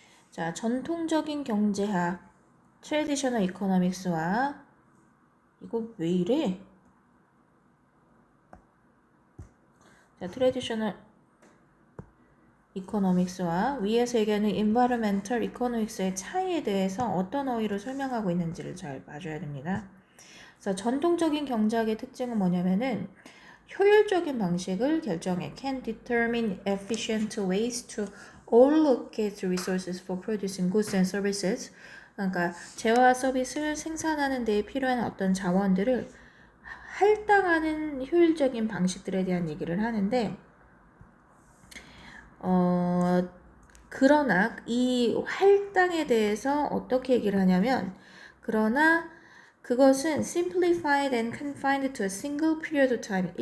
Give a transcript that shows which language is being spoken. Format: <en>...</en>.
<ko>자, 전통적인 경제학 트래디셔널 이코노믹스와 이거 왜 이래? 자, 트래디셔널 이코노믹스와 위에서 얘기하는 environmental economics의 차이에 대해서 어떤 어휘로 설명하고 있는지를 잘 봐줘야 됩니다. 그래서 전통적인 경제학의 특징은 뭐냐면은 효율적인 방식을 결정해</ko> <en>can determine efficient ways to allocate resources for producing goods and services.</en> <ko>그러니까 재화와 서비스를 생산하는 데 필요한 어떤 자원들을 할당하는 효율적인 방식들에 대한 얘기를 하는데 그러나 이 할당에 대해서 어떻게 얘기를 하냐면 그러나 그것은</ko> <en>simplified and confined to a single period of time.</en>